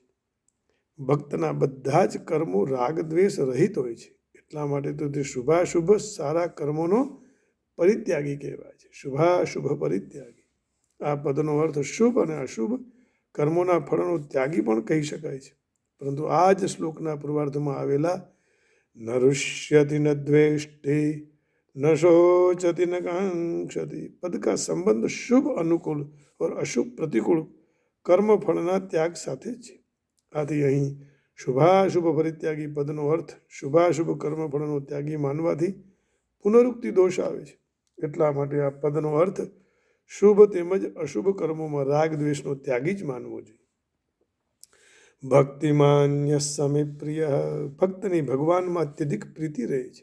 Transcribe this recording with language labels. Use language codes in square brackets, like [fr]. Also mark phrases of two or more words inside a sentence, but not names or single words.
[gu] ભક્તના બધા જ કર્મો રાગ દ્વેષ રહિત હોય છે, એટલા માટે તો તે શુભાશુભ સારા કર્મોનો પરિત્યાગી કહેવાય છે। શુભાશુભ પરિત્યાગી, આ પદનો અર્થ શુભ અને અશુભ કર્મોના ફળનો ત્યાગી પણ કહી શકાય છે। પરંતુ આ જ શ્લોકના પૂર્વાર્ધમાં આવેલા [sa] ન રુષ્યતિ ન દ્વેષ્ટિ न शोचति न कांक्षति [hi] पद का संबंध शुभ अनुकूल और अशुभ प्रतिकूल कर्म [gu] ફળના ત્યાગ સાથે છે। आથી અહીં શુભાશુભ પરિત્યાગી પદનો અર્થ શુભાશુભ કર્મ ફળનો ત્યાગી માનવાથી પુનરુક્તિ દોષ આવે છે। એટલા માટે આ પદનો અર્થ શુભ તેમજ અશુભ કર્મોમાં રાગ દ્વેષનો ત્યાગી જ માનવો જોઈએ। [sa] ભક્તિમાન્ય સમે પ્રિય, [gu] ભક્તની ભગવાનમાં અત્યધિક પ્રીતિ રહે છે।